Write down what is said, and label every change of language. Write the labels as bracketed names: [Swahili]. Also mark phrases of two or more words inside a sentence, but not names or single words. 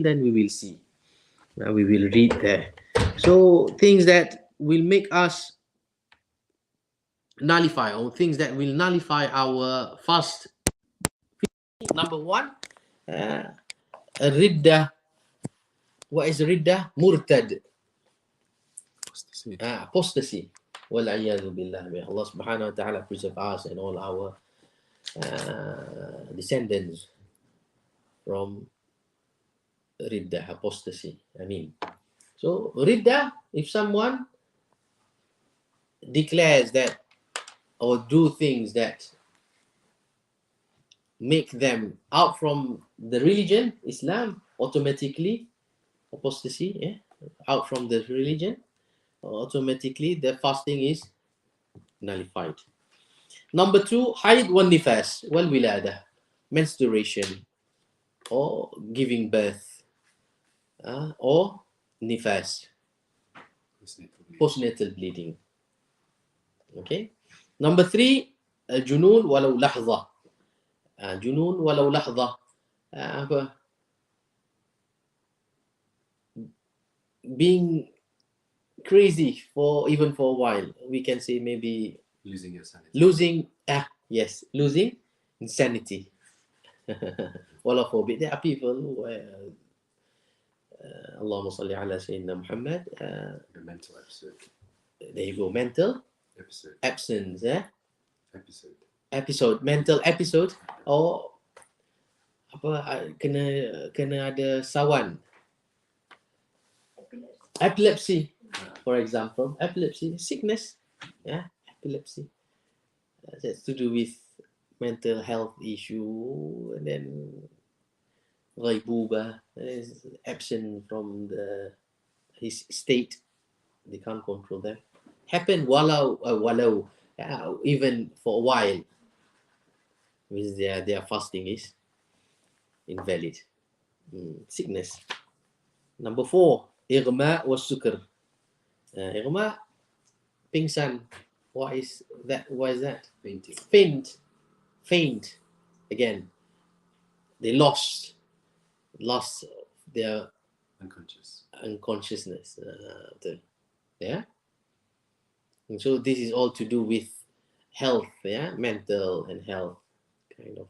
[English] Then we will see, we will read there. So things that will make us nullify, or things that will nullify our fast. Number one, riddah. What is riddah? Murtad. Apostasy. [Arabic] Wal-'iyadhu billah. [English] May Allah [Arabic] subhanahu wa ta'ala [English] preserve us and all our descendants from riddah, apostasy. I mean, so riddah, if someone declares that or do things that make them out from the religion, Islam, automatically apostasy, yeah, out from the religion, automatically the fasting is nullified. Number two, [Arabic] haid wal nifas wal wilada, [English] menstruation or giving birth, or nifas, postnatal bleeding. Okay. Number three, [Arabic] junun walau lahza. Junun walau lahza. [English] Being crazy for even for a while. We can say maybe Losing your sanity. Losing insanity. Wallah forbid. There are people who [Arabic] Allahumma salli ala Sayyidina Muhammad. [English] The mental episode. There you go, mental Episode. absence, Episode. Mental episode, [Malay] or apa, kena ada sawan. [English] Epilepsy, for example. Epilepsy, sickness, epilepsy. That's to do with mental health issue, and then ghaibuba, is absent from his state. They can't control them. Happen walau even for a while, means their fasting is invalid. Sickness. Number four, [Arabic] irma was sukr. [Malay] Irma, pingsan. [English] What is that? What is that? Fainting. Faint. Again, they lost their unconsciousness. Yeah. And so this is all to do with health, mental and health kind of.